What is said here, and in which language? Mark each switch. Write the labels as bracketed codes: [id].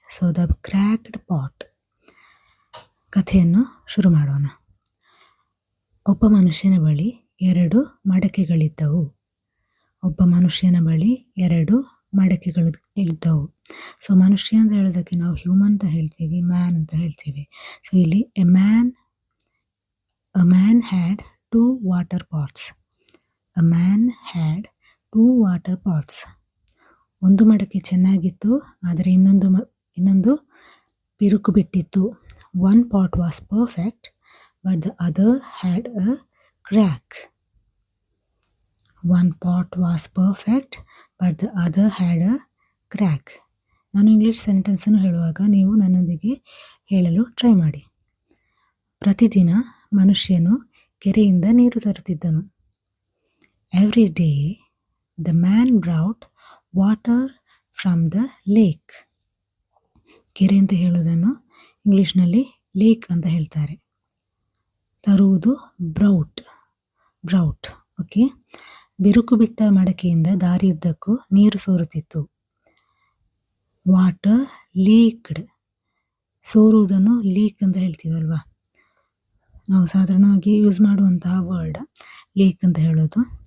[en] So the cracked pot. [kn] ಕಥೆಯನ್ನು ಶುರು ಮಾಡೋಣ. ಒಬ್ಬ ಮನುಷ್ಯನ ಬಳಿ 2 ಮಡಕೆಗಳಿದ್ದವು. ಒಬ್ಬ ಮನುಷ್ಯನ ಬಳಿ 2 ಮಡಕೆಗಳು ಇದ್ದವು. ಸೊ ಮನುಷ್ಯ ಅಂತ ಹೇಳೋದಕ್ಕೆ ನಾವು ಹ್ಯೂಮನ್ ಅಂತ ಹೇಳ್ತೀವಿ, ಮ್ಯಾನ್ ಅಂತ ಹೇಳ್ತೀವಿ. [en] So ಇಲ್ಲಿ a man had 2 water pots. A man had 2 water pots. [kn] ಒಂದು ಮಡಕೆ ಚೆನ್ನಾಗಿತ್ತು, ಆದರೆ ಇನ್ನೊಂದು ಬಿರುಕು ಬಿಟ್ಟಿತ್ತು. [en] One pot was perfect, but the other had a crack. One pot was perfect, but the other had a crack. [kn] ನಾನು English ಸೆಂಟೆನ್ಸನ್ನು ಹೇಳುವಾಗ ನೀವು ನನ್ನೊಂದಿಗೆ ಹೇಳಲು ಟ್ರೈ ಮಾಡಿ. ಪ್ರತಿದಿನ ಮನುಷ್ಯನು ಕೆರೆಯಿಂದ ನೀರು ತರುತ್ತಿದ್ದನು. [en] Every day the man brought water from the lake. [kn] ಕೆರೆ ಅಂತ ಹೇಳೋದನ್ನು ಇಂಗ್ಲಿಷ್ನಲ್ಲಿ ಲೇಕ್ ಅಂತ ಹೇಳ್ತಾರೆ. ತರುವುದು ಬ್ರೌಟ್. ಓಕೆ. ಬಿರುಕು ಬಿಟ್ಟ ಮಡಕೆಯಿಂದ ದಾರಿಯುದ್ದಕ್ಕೂ ನೀರು ಸೋರುತ್ತಿತ್ತು. [en] Water leaked. [kn] ಸೋರುವುದನ್ನು ಲೀಕ್ ಅಂತ ಹೇಳ್ತೀವಲ್ವಾ, ನಾವು ಸಾಧಾರಣವಾಗಿ ಯೂಸ್ ಮಾಡುವಂತಹ ವರ್ಡ್ ಲೀಕ್ ಅಂತ ಹೇಳೋದು.